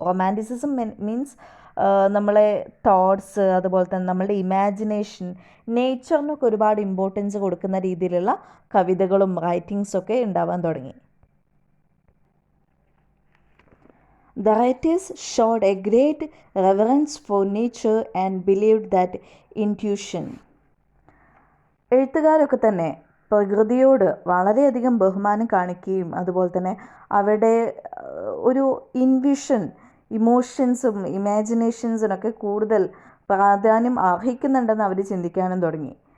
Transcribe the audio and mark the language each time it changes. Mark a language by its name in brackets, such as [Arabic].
[Malayalam] Romanticism means നമ്മളെ thoughts അതുപോലെ തന്നെ നമ്മളുടെ ഇമാജിനേഷൻ നേച്ചറിനൊക്കെ ഒരുപാട് ഇമ്പോർട്ടൻസ് കൊടുക്കുന്ന രീതിയിലുള്ള കവിതകളും റൈറ്റിങ്സൊക്കെ ഉണ്ടാവാൻ തുടങ്ങി. [English] The writers showed a great reverence for nature and believed that intuition. [Malayalam] എഴുത്തുകാരൊക്കെ തന്നെ പ്രകൃതിയോട് വളരെയധികം ബഹുമാനം കാണിക്കുകയും അതുപോലെ തന്നെ അവരുടെ ഒരു ഇൻവിഷൻ ഇമോഷൻസും ഇമാജിനേഷൻസിനൊക്കെ കൂടുതൽ പ്രാധാന്യം അർഹിക്കുന്നുണ്ടെന്ന് അവർ ചിന്തിക്കാനും തുടങ്ങി.